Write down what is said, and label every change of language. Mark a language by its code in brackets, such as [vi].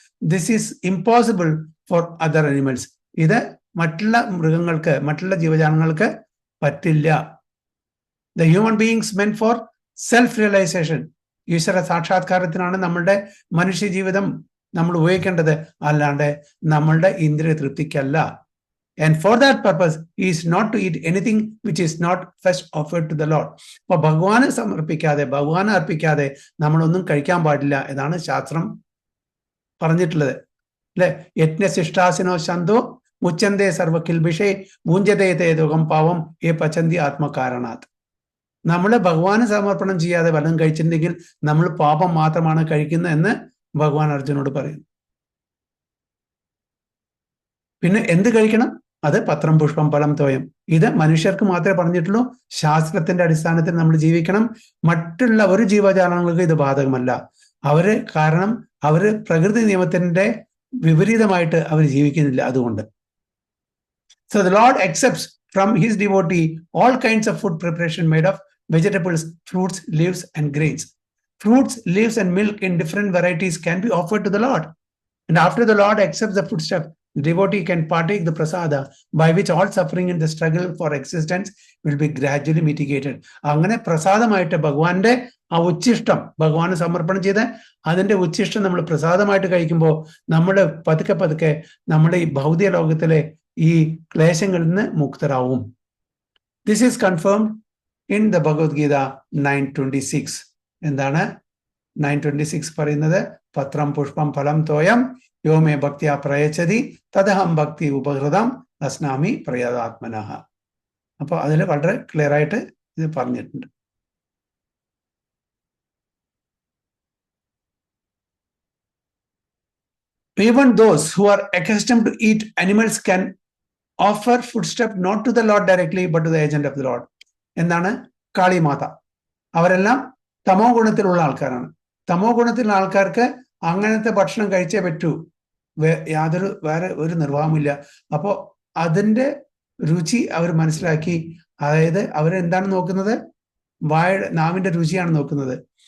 [en] This is impossible for other animals. [ml] ഇത് മറ്റുള്ള മൃഗങ്ങൾക്ക്, മറ്റുള്ള ജീവജാലങ്ങൾക്ക് പറ്റില്ല. [en] The human beings meant for self realization. [ml] ഈശ്വര സാക്ഷാത്കാരത്തിനാണ് നമ്മളുടെ മനുഷ്യ ജീവിതം നമ്മൾ ഉപയോഗിക്കേണ്ടത്, അല്ലാണ്ട് നമ്മളുടെ ഇന്ദ്രിയ തൃപ്തിക്കല്ല. [en] And for that purpose, he is not to eat anything which is not first offered to the Lord. [ml] അപ്പൊ ഭഗവാനെ സമർപ്പിക്കാതെ, ഭഗവാനെ അർപ്പിക്കാതെ നമ്മളൊന്നും കഴിക്കാൻ പാടില്ല എന്നാണ് ശാസ്ത്രം പറഞ്ഞിട്ടുള്ളത്. അല്ലെ, [sa] യജ്ഞശിഷ്ടാസിനോ ശന്തോ മുച്ചന്തേ സർവകിൽബിഷേ ഭൂഞ്ചതേ തേതുകം പാവം ഏ പചന്തി ആത്മകാരണാത്. [ml] നമ്മൾ ഭഗവാന് സമർപ്പണം ചെയ്യാതെ വല്ലതും കഴിച്ചിട്ടുണ്ടെങ്കിൽ നമ്മൾ പാപം മാത്രമാണ് കഴിക്കുന്നത് എന്ന് ഭഗവാൻ അർജുനോട് പറയുന്നു. പിന്നെ എന്ത് കഴിക്കണം? അത് [sa] പത്രം പുഷ്പം ഫലം തോയം. [ml] ഇത് മനുഷ്യർക്ക് മാത്രമേ പറഞ്ഞിട്ടുള്ളൂ. ശാസ്ത്രത്തിന്റെ അടിസ്ഥാനത്തിൽ നമ്മൾ ജീവിക്കണം. മറ്റുള്ള ഒരു ജീവജാലങ്ങൾക്ക് ഇത് ബാധകമല്ല. കാരണം അവര് പ്രകൃതി നിയമത്തിന്റെ വിപരീതമായിട്ട് അവർ ജീവിക്കുന്നില്ല. അതുകൊണ്ട് [en] So the Lord accepts from his devotee all kinds of food preparation made of vegetables, fruits, leaves, and grains. Fruits, leaves, and milk in different varieties can be offered to the Lord. And after the Lord accepts the foodstuff, the devotee can partake the prasada, by which all suffering in the struggle for existence will be gradually mitigated. [ml] അങ്ങനെ പ്രസാദമായിട്ട് ഭഗവാന്റെ ആ ഉച്ഛിഷ്ടം ഭഗവാന് സമർപ്പണം ചെയ്ത് അതിന്റെ ഉച്ഛിഷ്ടം നമ്മൾ പ്രസാദമായിട്ട് കഴിക്കുമ്പോൾ നമ്മൾ പതുക്കെ പതുക്കെ നമ്മുടെ ഈ ഭൗതിക ലോകത്തിലെ ഈ ക്ലേശങ്ങളിൽ നിന്ന് മുക്തരാവും. [en] This is confirmed in the Bhagavad Gita 9:26. [ml] എന്താണ് 9:26 പറയുന്നത്? [sa] പത്രം പുഷ്പം ഫലം തോയം യോമേ ഭക്തിയാ പ്രയച്ഛതി തദഹം ഭക്തി ഉപഹൃതം അസ്നാമി പ്രയതാത്മനഃ. [ml] അപ്പൊ അതിൽ വളരെ ക്ലിയർ ആയിട്ട് ഇത് പറഞ്ഞിട്ടുണ്ട്. [en] Even those who are accustomed to eat animals can offer foodstuff not to the Lord directly but to the agent of the Lord. [ml] എന്താണ്? കാളിമാത. അവരെല്ലാം തമോ ഗുണത്തിലുള്ള ആൾക്കാരാണ്. തമോ ഗുണത്തിലുള്ള ആൾക്കാർക്ക് അങ്ങനത്തെ ഭക്ഷണം കഴിച്ചേ പറ്റൂ. വേറെ ഒരു നിർവാഹമില്ല. അപ്പോൾ അതിന്റെ രുചി അവർ മനസ്സിലാക്കി. അതായത് അവരെന്താണ് നോക്കുന്നത്? നാവിന്റെ രുചിയാണ് നോക്കുന്നത്.